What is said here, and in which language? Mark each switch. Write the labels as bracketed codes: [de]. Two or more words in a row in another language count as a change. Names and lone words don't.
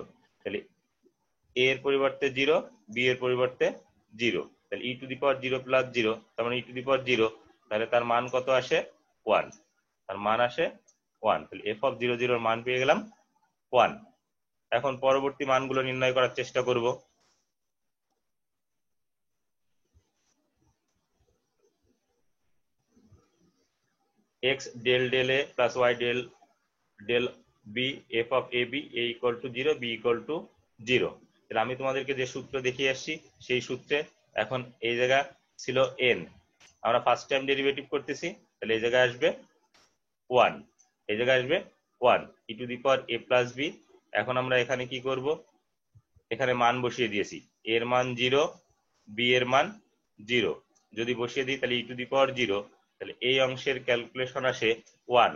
[bn] তাহলে এ এর পরিবর্তে 0, বি এর পরিবর্তে 0, তাহলে [en] e to the power 0 plus 0, [bn] তার মানে [en] e to the power 0, [bn] তাহলে তার মান কত আসে 1, তার মান আসে 1। তাহলে [en] f of 0 0 [bn] এর মান পেয়ে গেলাম 1। এখন পরবর্তী মানগুলো নির্ণয় করার চেষ্টা করব। [en] x del del a plus y del del b f of a b a equal to 0 b equal to 0। [bn] তাহলে আমি তোমাদেরকে যে সূত্র দেখিয়ে আসছি সেই সূত্রে এখন এই জায়গা ছিল n, আমরা [en] first time derivative [bn] করতেছি, তাহলে এই জায়গায় আসবে 1, এই জায়গায় আসবে 1 [en] e to the power a plus b. [bn] এখন আমরা এখানে কি করব, এখানে মান বসিয়ে দিয়েছি, a এর মান 0, b এর মান 0, যদি বসিয়ে দিই তাহলে [en] e to the power 0, [bn] তাহলে এই অংশের ক্যালকুলেশন আসে 1।